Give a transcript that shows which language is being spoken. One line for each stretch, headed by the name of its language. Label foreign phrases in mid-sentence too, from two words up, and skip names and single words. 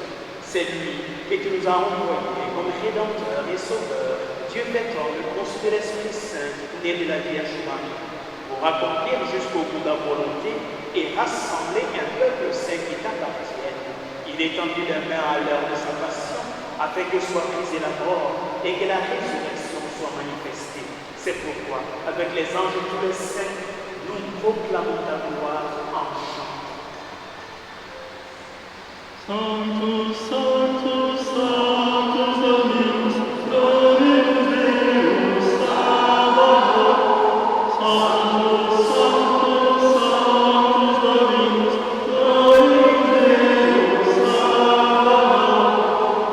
French: C'est lui que tu nous as envoyé comme Rédempteur et Sauveur, Dieu fait homme, conçu de l'Esprit Saint, né de la Vierge Marie, pour accomplir jusqu'au bout de la volonté et rassembler un peuple saint qui t'appartienne. Il étendit la main à l'heure de sa passion, afin que soit brisée la mort et que la résurrection soit manifestée. C'est pourquoi, avec les anges et tous les saints, nous proclamons ta gloire en chant.
Latin: Sanctus, Sanctus, Sanctus Dominus, Dominus Deus Sabaoth. Sanctus, Sanctus, Sanctus Dominus, Dominus Deus Sabaoth.